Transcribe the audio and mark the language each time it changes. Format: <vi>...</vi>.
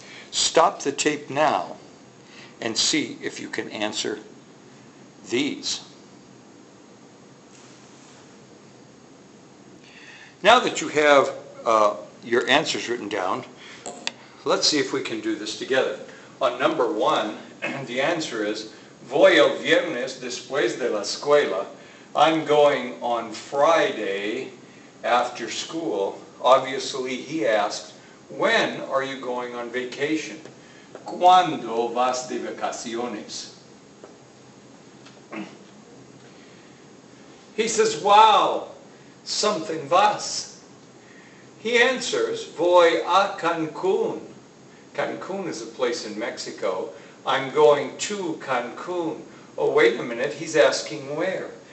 <en>Stop the tape now and see if you can answer these. Now that you have your answers written down, let's see if we can do this together. On number 1, the answer is,</en> <es>voy el viernes después de la escuela.</es> <en>I'm going on Friday after school. Obviously, he asked, when are you going on vacation?</en> <es>¿Cuándo vas de vacaciones?</es> <en>He says, wow, something vas. He answers,</en> <es>voy a Cancún.</es> <en>Cancún is a place in Mexico. I'm going to Cancún. Oh, wait a minute, he's asking where.</en>